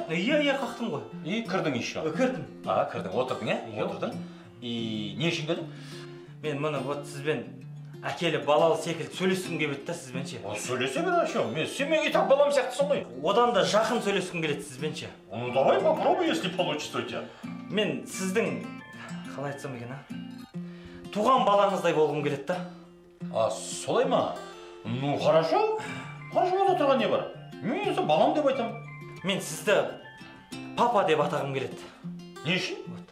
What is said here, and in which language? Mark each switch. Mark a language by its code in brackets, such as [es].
[kk] Иә, қақтым ғой. И кірдің еще? Кірдім. Кірдің, отырдың, ә? Отырдың. И не үшін келдің? Мен мұны вот сізбен әкелі балалы секілді сөйлескім келеді да сізбен ше. Сөйлесе бер, ашо. Сен мен и так балам сияқтысың ғой. Одан да жақын сөйлескім келеді сізбен ше. [ru] Ну давай попробуй, если получится у тебя. [kk] Мен сіздің, қалай айтсам екен, туған балаңыздай болғым келеді да. Солай ма? [ru] Ну хорошо. Хорошо, [kk] онда тұрған не бар? Мен балам деп айтамын. Мен сізді папа деп атағым келеді. Не үшін?